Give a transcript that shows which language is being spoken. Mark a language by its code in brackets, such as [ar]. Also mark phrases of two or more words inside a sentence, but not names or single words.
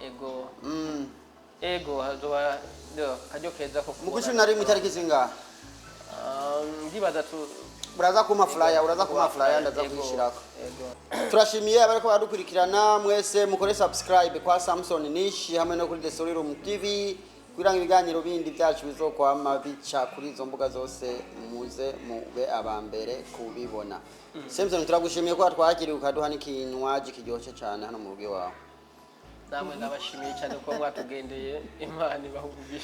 [rn] ego hazo kajyo keza ko mu 11 itariki zinga ndibaza uraza kuma flyer ndaza kwishirako turashimiye abariko badukurikirana mwese mukore subscribe kwa Samson Nishi hamwe no kuri The Story Room TV kugira ngo ibiganiro bindi byacu bizokwama bica kuri izo mbuga zose muze mube abambere kubibona Samson turagushimiye ko twakiriye ukaduha n'ikinywaji kiryoshye cyane hano mu rugo wawe namwe ndabashimiye cyane ko mwatugendeye Imana ibahugisha